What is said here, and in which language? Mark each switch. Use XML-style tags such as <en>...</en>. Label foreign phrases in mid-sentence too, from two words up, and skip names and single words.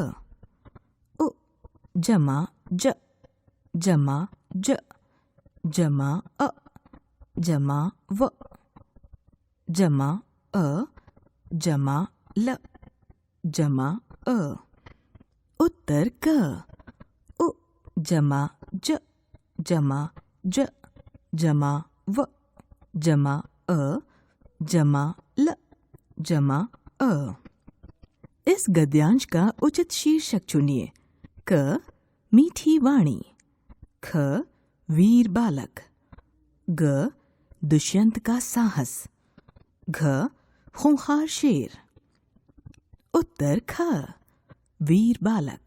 <hi>उ जमा ज जमा ज जमा अ जमा व जमा अ जमा ल जमा अ। उत्तर क. उ जमा ज जमा ज जमा व जमा अ जमा ल जमा अ। इस गद्यांश का उचित शीर्षक चुनिए। क. मीठी वाणी। ख वीर बालक, ग दुष्यंत का साहस, घ खूंखार शेर। उत्तर ख वीर बालक।</hi>